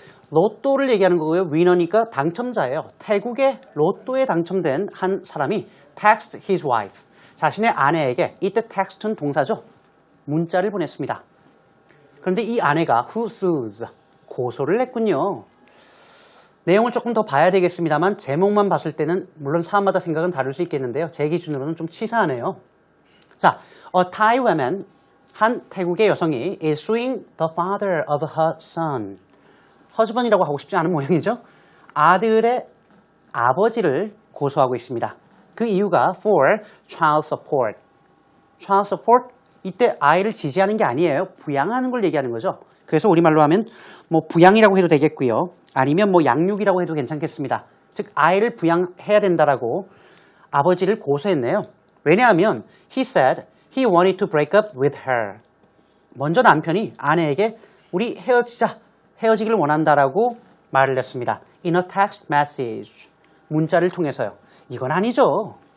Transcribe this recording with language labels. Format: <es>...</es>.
<ko>로또를 얘기하는 거고요. 위너니까 당첨자예요. 태국의 로또에 당첨된 한 사람이</ko> <en>text his wife,</en> <ko>자신의 아내에게, 이때 text는 동사죠. 문자를 보냈습니다. 그런데 이 아내가</ko> <en>who sues,</en> <ko>고소를 했군요. 내용을 조금 더 봐야 되겠습니다만 제목만 봤을 때는 물론 사람마다 생각은 다를 수 있겠는데요. 제 기준으로는 좀 치사하네요.</ko> <en>자, a Thai woman,</en> <ko>한 태국의 여성이</ko> <en>is suing the father of her son.</en> <ko>husband이라고 하고 싶지 않은 모양이죠. 아들의 아버지를 고소하고 있습니다. 그 이유가</ko> <en>for child support.</en> <ko>child support, 이때 아이를 지지하는 게 아니에요. 부양하는 걸 얘기하는 거죠. 그래서 우리말로 하면 부양이라고 해도 되겠고요. 아니면 양육이라고 해도 괜찮겠습니다. 즉 아이를 부양해야 된다라고 아버지를 고소했네요. 왜냐하면</ko> <en>he said he wanted to break up with her.</en> <ko>먼저 남편이 아내에게 우리 헤어지기를 원한다라고 말을 했습니다.</ko> <en>In a text message.</en> <ko>문자를 통해서요. 이건 아니죠.</ko>